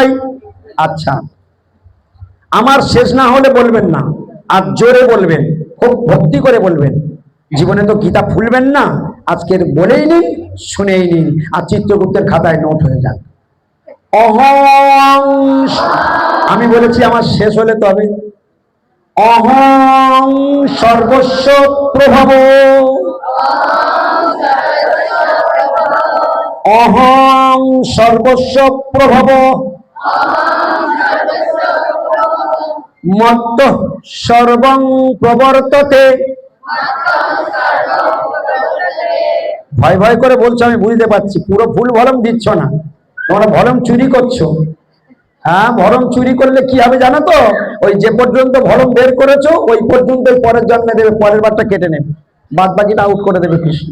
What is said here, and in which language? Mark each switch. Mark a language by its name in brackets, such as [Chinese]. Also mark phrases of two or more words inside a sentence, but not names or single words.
[Bangla] আচ্ছা, আমার শেষ না হলে বলবেন না, আর জোরে বলবেন, খুব ভক্তি করে বলবেন। জীবনে তো গীতা ভুলবেন না, আজকের বলেই নিন, শুনেই নিন, আর চিত্রগুপ্তের খাতায় নোট হয়ে যান। অহং, আমি বলেছি আমার শেষ হলে তবে। [Sanskrit] অহং সর্বস্ব প্রভব, অহং সর্বস্ব প্রভব, মত্ত সর্বং প্রবর্ততে। [Bangla] ভয় ভয় করে বলছো, আমি বুঝতে পারছি, পুরো [English] full volume [Bangla] দিচ্ছ না, তোমরা ভলম চুরি করছো। হ্যাঁ, ভলম চুরি করলে কি হবে জানো তো? ওই যে পর্যন্ত ভলম বের করেছো ওই পর্যন্ত পরের জন্মে দেবে, পরের বারটা কেটে নেবে, বাদ বাকিটা আউট করে দেবে কৃষ্ণ।